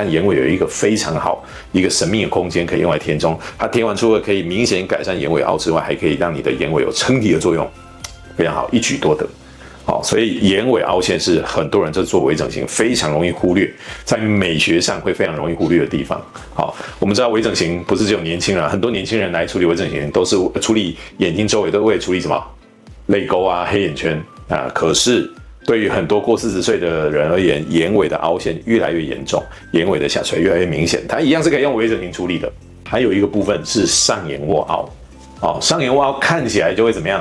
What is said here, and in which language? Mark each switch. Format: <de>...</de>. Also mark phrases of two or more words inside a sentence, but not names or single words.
<zh>但眼尾有一個非常好、一個神秘的空間可以用來填充，它填完除了可以明顯改善眼尾凹之外，還可以讓你的眼尾有撐提的作用，非常好，一舉多得。好，所以眼尾凹陷是很多人在做微整形非常容易忽略，在美學上會非常容易忽略的地方。好，我們知道微整形不是只有年輕人，很多年輕人來處理微整形都是處理眼睛周圍，都會處理什麼淚溝啊、黑眼圈啊。可是對於很多過40歲的人而言，眼尾的凹陷越來越嚴重，眼尾的下垂越來越明顯，它一樣是可以用微整形處理的。還有一個部分是上眼窩凹。上眼窩凹看起來就會怎麼樣？</zh>